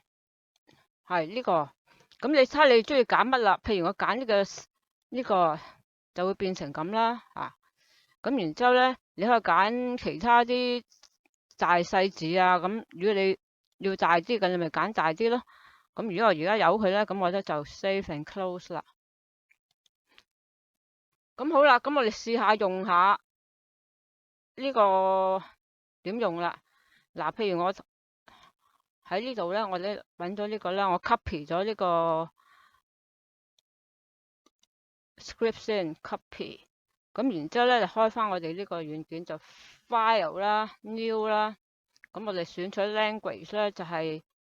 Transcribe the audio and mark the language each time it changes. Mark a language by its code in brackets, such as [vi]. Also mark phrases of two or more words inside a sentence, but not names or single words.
[yue] 係呢個，咁你睇下你中意揀乜啦？譬如我揀呢個就會變成咁啦，咁然之後咧，你可以揀其他啲大細字啊，咁如果你要大啲嘅，你咪揀大啲咯。咁如果我而家有佢咧，咁我咧就 [en] save and close [yue] 啦。咁好啦，咁我哋試下用下呢個點用啦。嗱，譬如我喺呢度咧，我咧揾咗呢個咧，我 copy 咗呢個 script 先 copy，咁然之後咧就開翻我哋呢個軟件就 file 啦 new 啦，咁我哋選取 language 咧就係